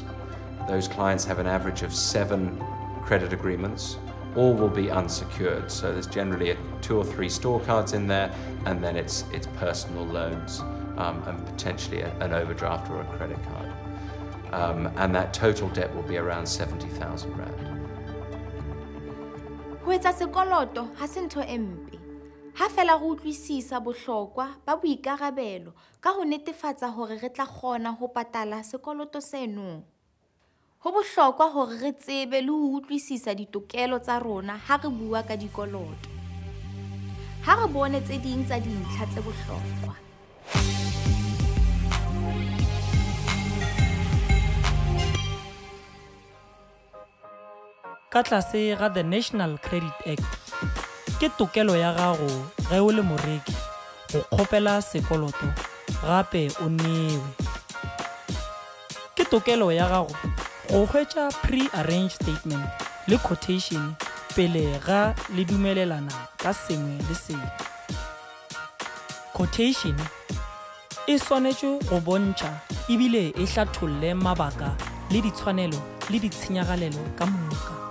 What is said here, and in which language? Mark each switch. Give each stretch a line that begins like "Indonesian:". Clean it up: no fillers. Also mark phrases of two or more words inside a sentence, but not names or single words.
English: Those clients have an average of 7 credit agreements. All will be unsecured, so there's generally 2 or 3 store cards in there, and then it's personal loans and potentially an overdraft or a credit card. And that total debt will be around 70,000 Rand.
Southern Sotho: Ho etsa sekoloto ha se ntho e mpe. Ha fela go utlwisisa bohlokwa ba boikarabelo ka ho netefatsa hore re tla kgona ho patala sekoloto seno. Ho bohlokwa hore re tsebe le ho utlwisisa ditokelo tsa rona ha re bua ka dikoloto. Ha re bone tse ding tsa dintlha tse bohlokwa.
Northern Sotho: Ka tlase ga
English: the National Credit Act,
Northern Sotho: ke tokelo ya gago ge o le moreki go kgopela sekoloto gape o newe. Ke tokelo ya gago go hwetša
English: pre-arranged statement
Northern Sotho: le quotation pele ga le dumelelana ka sengwe le sengwe. Quotation e swanetše go bontšha ebile e hlatholle mabaka le ditshwanelo le ditshenyagalelo ka moka.